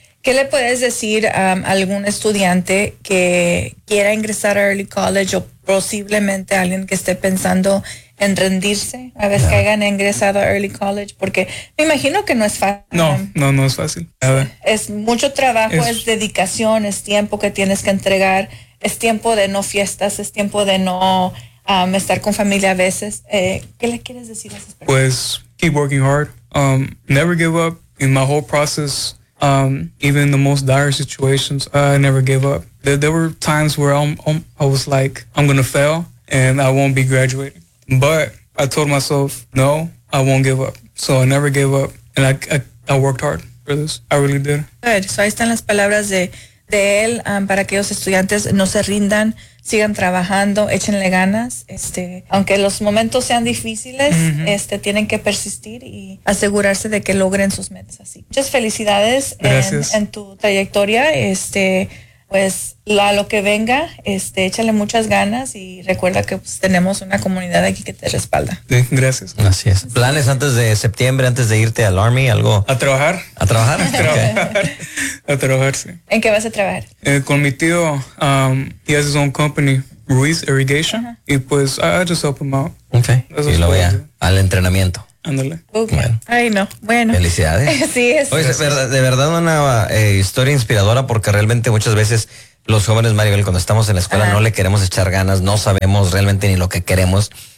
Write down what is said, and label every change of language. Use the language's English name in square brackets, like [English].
[Spanish] ¿Qué le puedes decir a algún estudiante que quiera ingresar a Early College o posiblemente alguien que esté pensando en rendirse a vez que hayan ingresado a Early College? Porque me imagino que no es fácil. No es fácil. Es mucho trabajo, es dedicación, es tiempo que tienes que entregar, es tiempo de no fiestas, es tiempo de no estar con familia a veces. ¿Qué le quieres decir a esas personas? [English] Pues, keep working hard. Never give up in my whole process. Even in the most dire situations, I never gave up. There were times where I was like, I'm going to fail and I won't be graduating. But I told myself, no, I won't give up. So I never gave up. And I worked hard for this. I really did. Good. [Spanish] So ahí están las palabras de él para que los estudiantes no se rindan, sigan trabajando, échenle ganas. Aunque los momentos sean difíciles, mm-hmm, tienen que persistir y asegurarse de que logren sus metas. Así. Muchas felicidades en tu trayectoria. Pues a lo que venga, échale muchas ganas y recuerda que pues, tenemos una comunidad aquí que te respalda. Sí, gracias. Así es. ¿Planes antes de septiembre, antes de irte al Army, algo? A trabajar. ¿A trabajar? A trabajar, sí. ¿En qué vas a trabajar? Con mi tío, [English] he has his own company, Ruiz Irrigation, uh-huh, [Spanish] y pues [English] I just help him out. Ok, that's [Spanish] y lo voy a al entrenamiento. Ándale. [English] Okay. [Spanish] Bueno. Ay, no. Bueno. Felicidades. Sí, es. Oye, de verdad una historia inspiradora, porque realmente muchas veces los jóvenes, Maribel, cuando estamos en la escuela, ajá, no le queremos echar ganas, no sabemos realmente ni lo que queremos.